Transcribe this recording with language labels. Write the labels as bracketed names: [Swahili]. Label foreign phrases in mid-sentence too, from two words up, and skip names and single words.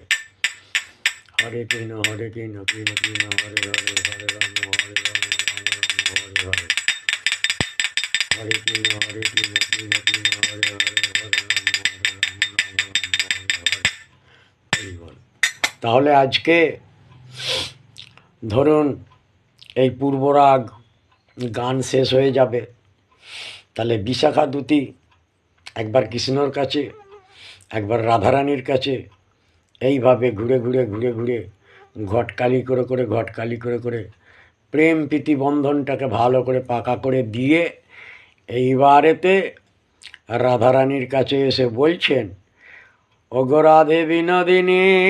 [Sanskrit] हरे कृष्ण कृष्ण कृष्ण हरे हरे, हरे राम राम राम हरे हरे। हरे कृष्ण कृष्ण कृष्ण हरे हरे, हरे राम राम राम हरे हरे। [Bangla] তাহলে আজকে ধরুন এই পূর্বরাগ গান শেষ হয়ে যাবে, তাহলে বিশাখা দুতি একবার কৃষ্ণর কাছে, একবার রাধারানীর কাছে, এইভাবে ঘুরে ঘুরে ঘুরে ঘুরে ঘটকালি করে করে ঘটকালি করে করে প্রেম প্রীতি বন্ধনটাকে ভালো করে পাকা করে দিয়ে এইবারেতে রাধারানীর কাছে এসে বলছেন, ওগো রাধে বিনোদিনী